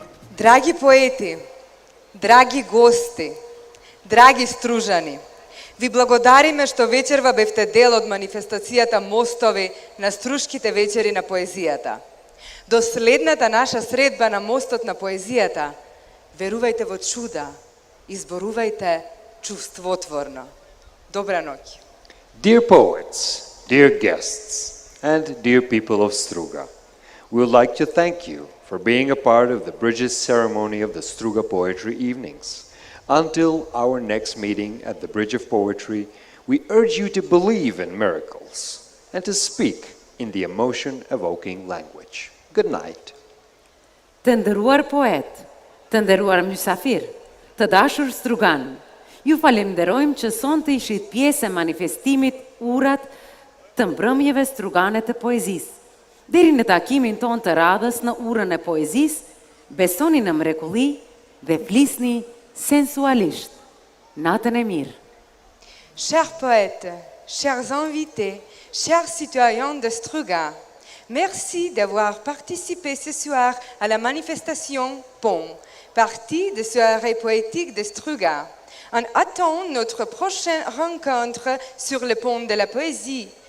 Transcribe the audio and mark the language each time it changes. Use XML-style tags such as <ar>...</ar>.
<mk>Драги поети, драги гости, драги стружани, ви благодариме што вечерва бевте дел од манифестацијата Мостови на Струшките вечери на поезијата. До следната наша средба на Мостот на поезијата, верувајте во чуда, изборувајте чувствотворно. Добра ноќ.</mk> <en>Dear poets, dear guests, and dear people of Struga, we would like to thank you for being a part of the Bridges ceremony of the Struga Poetry Evenings. Until our next meeting at the Bridge of Poetry, we urge you to believe in miracles and to speak in the emotion-evoking language. Good night.</en> <sq>Të nderuar poet, të nderuar mysafir, të dashur Strugan, ju falenderojmë që sonte ishit pjesë e manifestimit Urat të mbrëmjeve strugane të poezisë. Deri në takimin ton të radhës në Urën e poezisë, besoni në mrekulli dhe flisni sensualisht. Natën e mirë.</sq> <fr>Chers poètes, chers invités, chers citoyens de Struga, merci d'avoir participé ce soir à la manifestation PON, partie de soirée poétique de Struga. On attend notre prochaine rencontre sur le pont de la poésie.</fr>